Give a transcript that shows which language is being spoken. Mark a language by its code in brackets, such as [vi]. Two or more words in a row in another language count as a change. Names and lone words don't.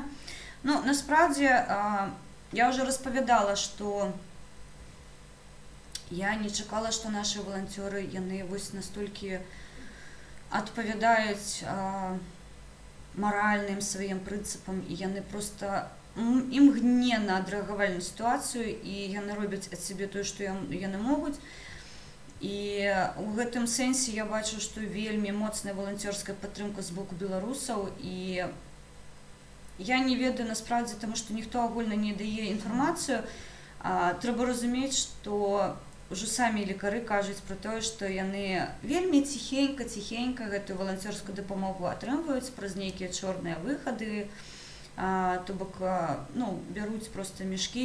[uk] Насправді, я вже розповідала, що я не чекала, що наші волонтери, вони ось настільки відповідають моральним своїм принципам, і вони просто імгненно відреагували на ситуацію, і вони роблять від себе те, що вони можуть. [be] І у гэтым сэнсе я бачу, што вельмі моцная валанцёрская падтрымка з боку беларусаў, і я не ведаю насправді, таму што ніхто агульна не дае інфармацыю. Трэба разумець, што ўжо самі лекары кажуць пра тое, што яны вельмі ціхенька гэтую валанцёрскую дапамогу атрымліваюць праз нейкія чорныя выхады, то бок, бяруць проста мешкі.